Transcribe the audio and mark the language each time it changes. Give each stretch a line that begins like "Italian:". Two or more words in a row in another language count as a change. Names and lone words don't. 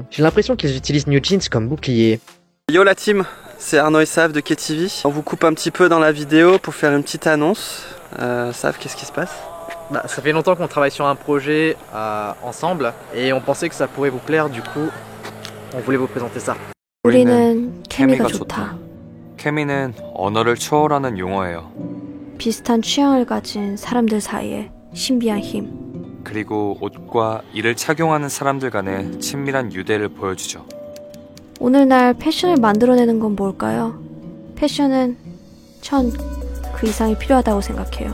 French: J'ai l'impression qu'ils utilisent New Jeans comme bouclier. Yo la team, c'est Arnaud et Sav de KTV. On vous coupe un petit peu dans la vidéo pour faire une petite annonce. Sav, qu'est-ce qui se passe? Ça fait longtemps qu'on travaille sur un projet ensemble et on pensait que ça pourrait vous plaire, du coup on voulait vous présenter ça.
Korean: 우리는 케미가 좋다. 케미는 언어를 초월하는 용어예요. 비슷한 취향을 가진 사람들 사이에 신비한 힘. 그리고 옷과 이를 착용하는 사람들 간의 친밀한 유대를 보여주죠. 오늘날 패션을 만들어내는 건 뭘까요? 패션은 전 그 이상이 필요하다고 생각해요.